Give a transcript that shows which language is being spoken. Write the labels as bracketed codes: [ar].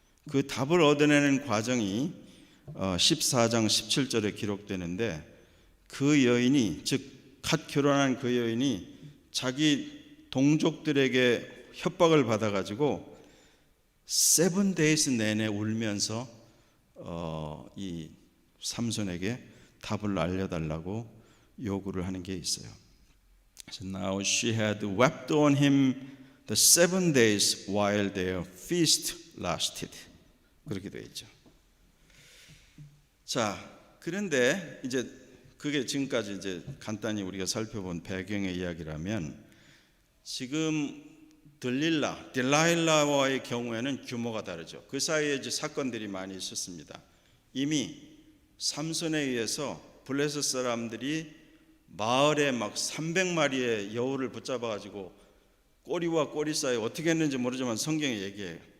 [ko] 그 답을 얻어내는 과정이 14장 17절에 기록되는데, 그 여인이, 즉 갓 결혼한 그 여인이 자기 동족들에게 협박을 받아가지고 [en] 7 days [ko] 내내 울면서 이 삼손에게 답을 알려달라고 요구를 하는 게 있어요. [en] So now she had wept on him the 7 days while their feast lasted. [ko] 그렇게 되어 있죠. 자, 그런데 이제 그게 지금까지 이제 간단히 우리가 살펴본 배경의 이야기라면, 지금 딜라일라와의 경우에는 규모가 다르죠. 그 사이에 이제 사건들이 많이 있었습니다. 이미 삼손에 의해서 블레셋 사람들이 마을에 막 300마리의 여우를 붙잡아가지고 꼬리와 꼬리 사이에 어떻게 했는지 모르지만 성경에 얘기해요.